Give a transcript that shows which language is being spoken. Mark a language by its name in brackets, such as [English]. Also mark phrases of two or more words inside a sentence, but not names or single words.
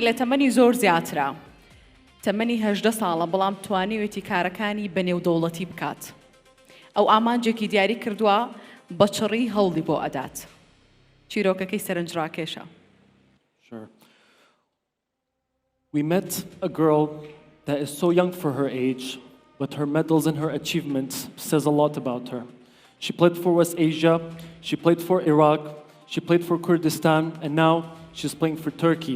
[Central Kurdish] لە تەمەنی زۆر زیاترە تەمەنی 18 ساڵە بەڵام توانیوێتی کارەکانی بەنێودەوڵەتی بکات ئەو ئامانجێکی دیاری کردووە بە چڕی هەوڵی بۆ ئەدات چیرۆکەکەی سەرنجڕاکێشە. [English] Sure. We met a girl that is so young for her age, but her medals and her achievements says a lot about her. She played for West Asia, she played for Iraq, she played for Kurdistan, and now she's playing for Turkey.